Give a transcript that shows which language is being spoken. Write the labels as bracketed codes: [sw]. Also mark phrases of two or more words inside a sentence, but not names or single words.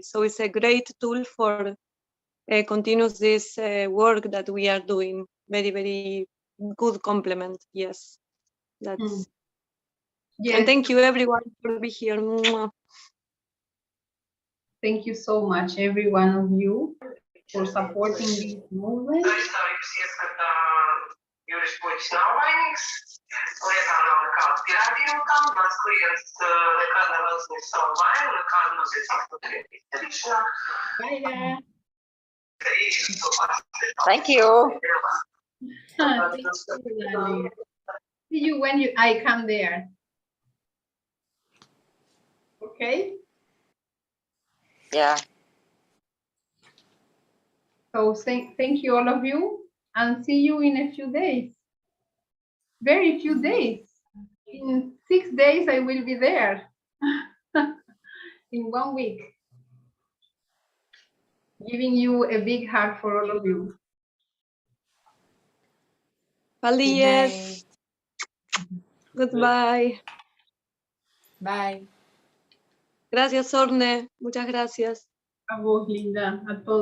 [en] So it's a great tool for continuous this work that we are doing. very, very good compliment. Yes, that's. Mm. And Yes, thank you everyone for being here. Mwah. thank you so much, every one of you, for supporting this movement. [lv] Aizstāvības ieskatā Juris Puķis nav vainīgs. Lietā nav nekāda pierādījuma tam. Mans klients nekad nav atzījis savu vainu, nekādu noziedzīgu izdarīšanā. [en] Thank you. Thank you, darling. See you when I come there. Okay? Yeah. So thank you all of you, and see you in a few days. Very few days. In 6 days I will be there. In 1 week. Giving you a big hug for all of you. Feliz. Goodbye. Bye. [es] Gracias, Orne. Muchas gracias. A vos, linda. A todos.